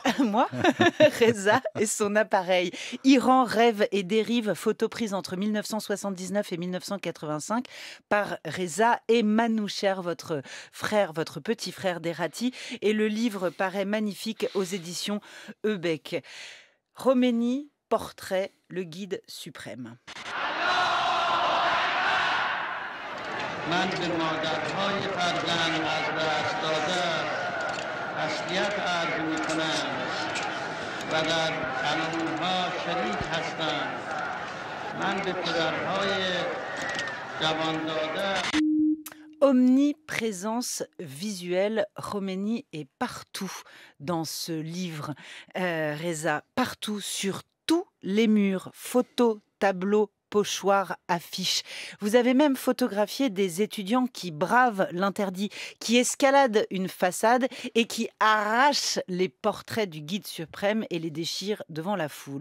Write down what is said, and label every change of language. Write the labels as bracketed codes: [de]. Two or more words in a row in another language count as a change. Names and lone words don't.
[fr] Moi, Reza et son appareil. Iran, rêve et dérive, photo prise entre 1979 et 1985 par Reza et Manoucher, votre frère, votre petit frère Derrati. Et le livre paraît magnifique aux éditions Ebec. Khomeini, portrait, le guide suprême. [fa] من به مادرهای فرزند از دست داده تسلیت عرض می کنم و در علومها شریک هستم. من به پدرهای جوان داده [fr] Omniprésence visuelle, Khomeini est partout dans ce livre, Reza, partout, sur tous les murs, photos, tableaux, pochoirs, affiches. Vous avez même photographié des étudiants qui bravent l'interdit, qui escaladent une façade et qui arrachent les portraits du guide suprême et les déchirent devant la foule.